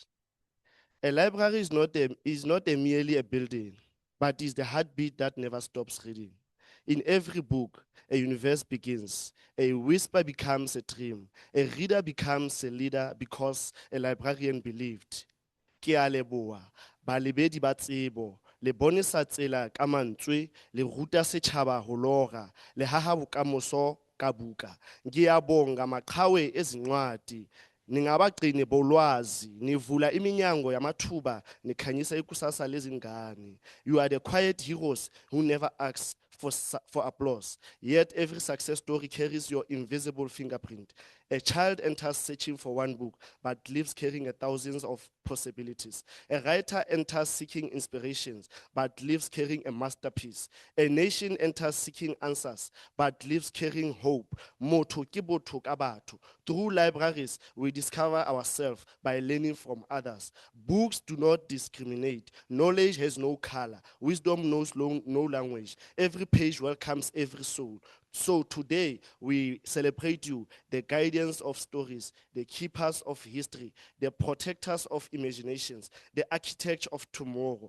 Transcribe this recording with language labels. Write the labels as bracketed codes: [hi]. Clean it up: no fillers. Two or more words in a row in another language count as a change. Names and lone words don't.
[en] A library is not merely a building, but is the heartbeat that never stops reading. In every book, a universe begins. A whisper becomes a dream. A reader becomes a leader because a librarian believed. [st] Ke a leboha, balebedi ba tsebo, le bonesa tsela ka mantswe, le ruta setjhaba ho lora, le haha bokamoso ka buka. [zu] Ngiyabonga maqhawe ezincwadi, ningabagcini bolwazi, nivula iminyango yamathuba, nikhanyisa ikusasa lezingane. [en] You are the quiet heroes who never ask for applause. Yet every success story carries your invisible fingerprint. A child enters searching for one book, but leaves carrying thousands of possibilities. A writer enters seeking inspirations, but leaves carrying a masterpiece. A nation enters seeking answers, but leaves carrying hope. [st] Motho ke botho ka batho. [en] Through libraries, we discover ourselves by learning from others. Books do not discriminate. Knowledge has no color. Wisdom knows no language. Every page welcomes every soul. So today we celebrate you, the guardians of stories, the keepers of history, the protectors of imaginations, the architects of tomorrow.